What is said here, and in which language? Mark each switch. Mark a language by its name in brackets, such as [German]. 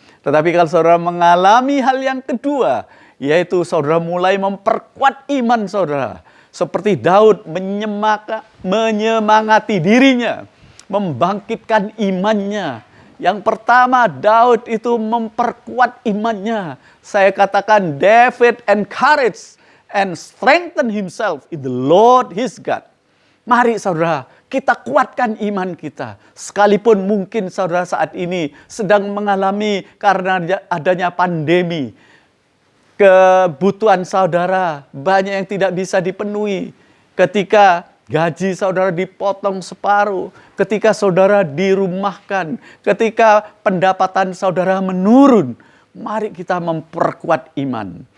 [Indonesian] Tetapi kalau saudara mengalami hal yang kedua, yaitu saudara mulai memperkuat iman saudara. Seperti Daud menyemangati dirinya, membangkitkan imannya. Yang pertama, Daud itu memperkuat imannya. Saya katakan [English] David encouraged and strengthened himself in the Lord his God. [Indonesian] Mari saudara, kita kuatkan iman kita. Sekalipun mungkin saudara saat ini sedang mengalami karena adanya pandemi, kebutuhan saudara banyak yang tidak bisa dipenuhi. Ketika gaji saudara dipotong separuh, ketika saudara dirumahkan, ketika pendapatan saudara menurun, mari kita memperkuat iman.